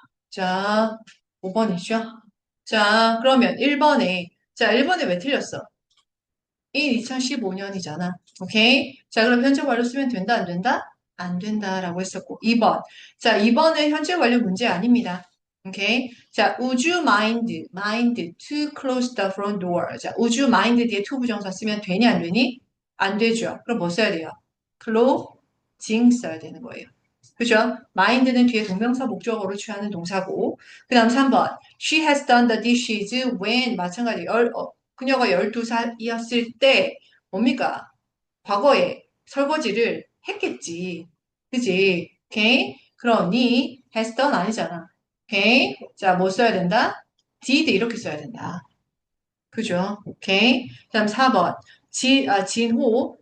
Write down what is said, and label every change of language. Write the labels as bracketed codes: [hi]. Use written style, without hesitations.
[ko] 자, 5번이죠? 자, 그러면 1번에, 자, 1번에 왜 틀렸어? 이 2015년이잖아. 오케이? 자, 그럼 현재 완료 쓰면 된다, 안 된다? 안 된다라고 했었고. 2번. 자, 2번은 현재 완료 문제 아닙니다. 오케이? [en] 자, would you mind to close the front door? [ko] 자, [en] would you mind [ko] 뒤에 to 부정사 쓰면 되니, 안 되니? 안 되죠. 그럼 뭐 써야 돼요? closing 써야 되는 거예요. 그죠? mind는 뒤에 동명사 목적어로 취하는 동사고. 그 다음 3번. [en] She has done the dishes when [ko] 마찬가지 그녀가 12살이었을 때 뭡니까? 과거에 설거지를 했겠지. 그지? 오케이? 그러니 has done 아니잖아. 오케이? 자, 뭐 써야 된다? did 이렇게 써야 된다. 그죠? 오케이? 그다음 4번. 진호.